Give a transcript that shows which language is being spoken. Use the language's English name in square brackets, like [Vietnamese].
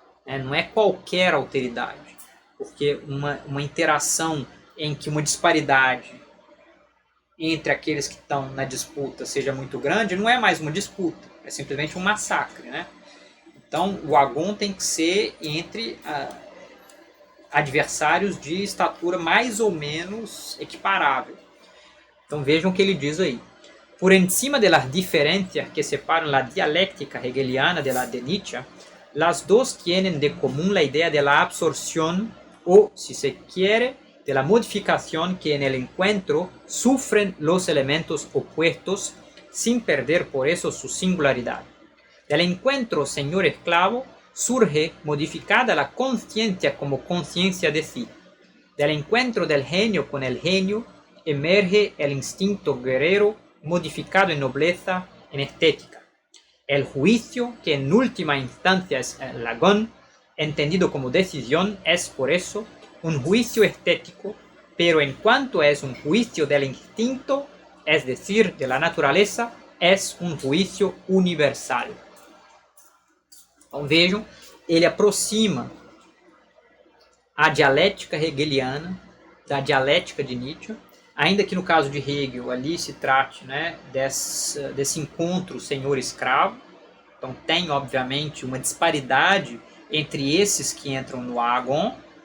[Portuguese] Não é qualquer alteridade, porque uma interação em que uma disparidade entre aqueles que estão na disputa seja muito grande, não é mais uma disputa, é simplesmente um massacre, né? Então, o agon tem que ser entre adversários de estatura mais ou menos equiparável. Então, vejam o que ele diz aí. [Spanish] Por encima de las diferencias que separan la dialéctica hegeliana de la de Nietzsche, las dos tienen de común la idea de la absorción o, si se quiere, de la modificación que en el encuentro sufren los elementos opuestos sin perder por eso su singularidad. Del encuentro señor-esclavo surge modificada la conciencia como conciencia de sí. Del encuentro del genio con el genio, emerge el instinto guerrero modificado en nobleza, en estética. El juicio, que en última instancia es el agón, entendido como decisión, es por eso un juicio estético, pero en cuanto es un juicio del instinto, es decir, de la naturaleza, es [Portuguese] um juízo universal. Então vejam, ele aproxima a dialética hegeliana da dialética de Nietzsche, ainda que no caso de Hegel ali se trate, né, desse encontro senhor-escravo. Então tem, obviamente, uma disparidade entre esses que entram no agon.